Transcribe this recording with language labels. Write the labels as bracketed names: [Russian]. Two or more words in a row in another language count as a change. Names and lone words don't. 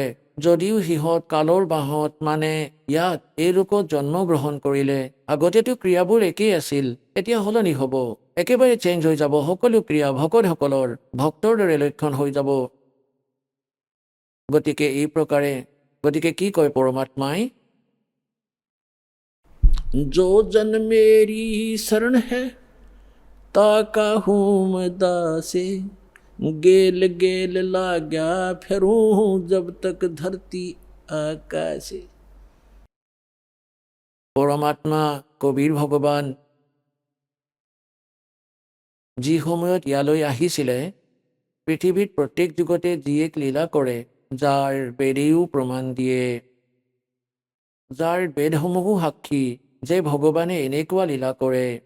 [Assamese] যদিও সিহঁত কালৰ বাঁহত মানে ইয়াত এই ৰূপত জন্ম গ্ৰহণ কৰিলে, আগতেতো ক্ৰিয়াবোৰ একেই আছিল, এতিয়া সলনি হ'ব, একেবাৰে চেঞ্জ হৈ যাব। সকলো ক্ৰিয়া ভকতসকলৰ ভক্তৰ দৰে লক্ষণ হৈ যাব। গতিকে এই প্ৰকাৰে, গতিকে কি কয় পৰমাত্মাই, [Hindi] जो जन मेरी शरण है ताका हूँ दासे गेल गेल लाग्या फिरूं जब तक धरती आकाशे। [Assamese] পৰমাত্মা কবিৰ ভগৱান যি সময়ত ইয়ালৈ আহিছিলে, পৃথিৱীত প্ৰত্যেক যুগতে যি এক লীলা কৰে, যাৰ বেদেও প্ৰমাণ দিয়ে, যাৰ বেদসমূহো সাক্ষী যে ভগৱানে এনেকুৱা লীলা কৰে।